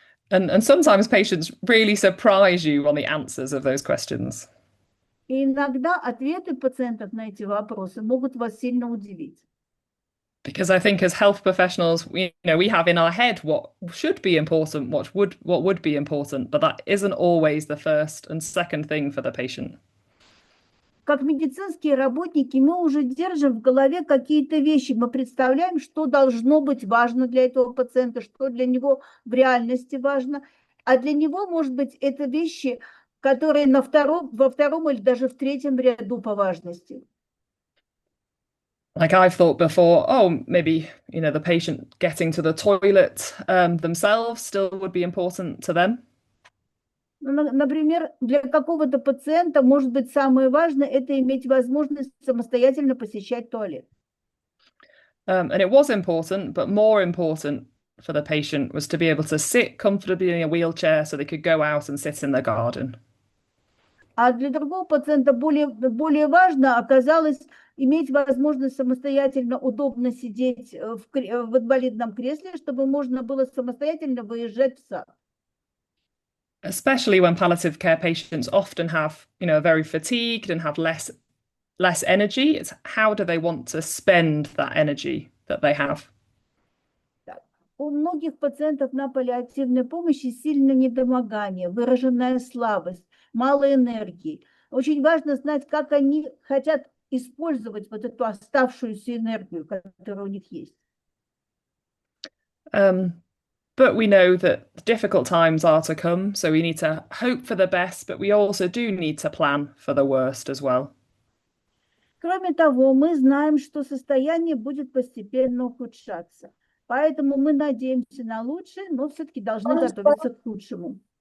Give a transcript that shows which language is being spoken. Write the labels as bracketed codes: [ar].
[en] And sometimes patients really surprise you on the answers of those questions. [ru] И иногда ответы пациентов на эти вопросы могут вас сильно удивить. [en] Because I think as health professionals, we have in our head what should be important, what would be important, but that isn't always the first and second thing for the patient. [ru] Как медицинские работники мы уже держим в голове какие-то вещи, мы представляем, что должно быть важно для этого пациента, что для него в реальности важно, а для него, может быть, это вещи, которые во втором или даже в третьем ряду по важности. [en] Like I've thought before, maybe, the patient getting to the toilet themselves still would be important to them. [ru] Например, для какого-то пациента, может быть, самое важное – это иметь возможность самостоятельно посещать туалет. [en] And it was important, but more important for the patient was to be able to sit comfortably in a wheelchair so they could go out and sit in the garden. [ru] А для другого пациента более важно оказалось иметь возможность самостоятельно удобно сидеть в инвалидном кресле, чтобы можно было самостоятельно выезжать в сад. [en] Especially when palliative care patients often have, are very fatigued and have less energy. It's how do they want to spend that energy that they have? [ru] У многих пациентов на паллиативной помощи сильное недомогание, выраженная слабость, мало энергии. Очень важно знать, как они хотят использовать вот эту оставшуюся энергию, которая у них есть. [en] But we know that difficult times are to come, so we need to hope for the best, but we also do need to plan for the worst as well. [ru] Кроме того, мы знаем, что состояние будет постепенно ухудшаться. Поэтому мы надеемся на лучшее, но все-таки должны готовиться к худшему.